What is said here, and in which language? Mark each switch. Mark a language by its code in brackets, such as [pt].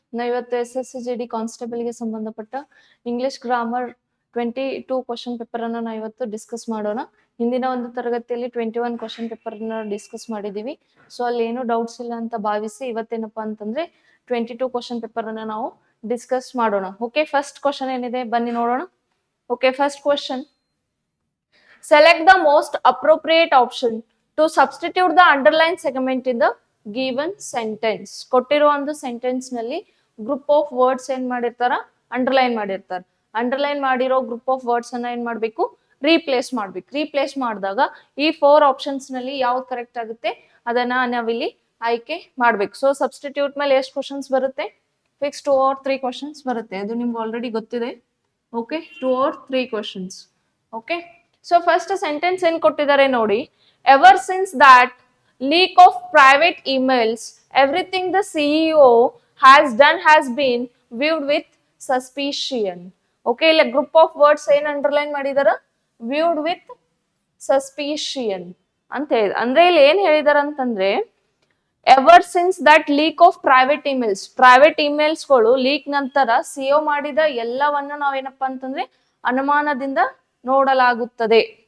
[kn] ನಾವು ಇವತ್ತು SSCGD ಕಾನ್ಸ್ಟೇಬಲ್ಗೆ ಸಂಬಂಧಪಟ್ಟ ಇಂಗ್ಲಿಷ್ ಗ್ರಾಮರ್ 22 ಕ್ವಶನ್ ಪೇಪರ್ ಅನ್ನು ನಾವು ಇವತ್ತು ಡಿಸ್ಕಸ್ ಮಾಡೋಣ. ಹಿಂದಿನ ಒಂದು ತರಗತಿಯಲ್ಲಿ 21 ಕ್ವಶನ್ ಪೇಪರ್ ಅನ್ನು ಡಿಸ್ಕಸ್ ಮಾಡಿದೀವಿ. ಸೊ ಅಲ್ಲಿ ಏನು ಡೌಟ್ಸ್ ಇಲ್ಲ ಅಂತ ಭಾವಿಸಿ ಇವತ್ತೇನಪ್ಪಾ ಅಂತಂದ್ರೆ 22 ಕ್ವಶನ್ ಪೇಪರ್ ಅನ್ನು ನಾವು ಡಿಸ್ಕಸ್ ಮಾಡೋಣ. ಓಕೆ, ಫಸ್ಟ್ ಕ್ವಶನ್ ಏನಿದೆ ಬನ್ನಿ ನೋಡೋಣ. Okay, first question. [en] Select the most appropriate option to substitute the underlined segment in the given sentence. [kn] ಕೊಟ್ಟಿರೋ ಒಂದು ಸೆಂಟೆನ್ಸ್ ನಲ್ಲಿ ಗ್ರೂಪ್ ಆಫ್ ವರ್ಡ್ಸ್ ಏನ್ ಮಾಡಿರ್ತಾರ, ಅಂಡರ್ಲೈನ್ ಮಾಡಿರ್ತಾರ. ಅಂಡರ್ಲೈನ್ ಮಾಡಿರೋ ಗ್ರೂಪ್ ಆಫ್ ವರ್ಡ್ಸ್ ಅನ್ನ ಏನ್ ಮಾಡ್ಬೇಕು, ರೀಪ್ಲೇಸ್ ಮಾಡ್ಬೇಕು. ರೀಪ್ಲೇಸ್ ಮಾಡಿದಾಗ ಈ 4 ಆಪ್ಷನ್ಸ್ ನಲ್ಲಿ ಯಾವ್ದು ಕರೆಕ್ಟ್ ಆಗುತ್ತೆ ಅದನ್ನ ನಾವಿಲ್ಲಿ ಆಯ್ಕೆ ಮಾಡ್ಬೇಕು. ಸೊ ಸಬ್ಸ್ಟಿಟ್ಯೂಟ್ ಮೇಲೆ ಎಷ್ಟು ಕ್ವಶನ್ಸ್ ಬರುತ್ತೆ? ಫಿಕ್ಸ್ 2 or 3 ಕ್ವಶನ್ಸ್ ಬರುತ್ತೆ. ಅದು ನಿಮ್ಗೆ ಆಲ್ರೆಡಿ ಗೊತ್ತಿದೆ. Okay, 2 or 3 questions. Okay, so first sentence ಏನ್ ಕೊಟ್ಟಿದ್ದಾರೆ ನೋಡಿ. [en] Ever since that leak of private emails, everything the CEO has done has been viewed with suspicion. [kn] Okay, ಇಲ್ಲ ಗ್ರೂಪ್ ಆಫ್ ವರ್ಡ್ಸ್ ಏನ್ underline ಮಾಡಿದಾರ, [en] viewed with suspicion [kn] ಅಂತ ಹೇಳಿದ. ಅಂದ್ರೆ ಇಲ್ಲಿ ಏನ್ ಹೇಳಿದಾರ ಅಂತಂದ್ರೆ, [en] ever since that leak of private emails, [kn] private emails ಗಳು ಲೀಕ್ ನಂತರ ಸಿಒ ಮಾಡಿದ ಎಲ್ಲವನ್ನ ನಾವೇನಪ್ಪಾ ಅಂತಂದ್ರೆ ಅನುಮಾನದಿಂದ ನೋಡಲಾಗುತ್ತದೆ.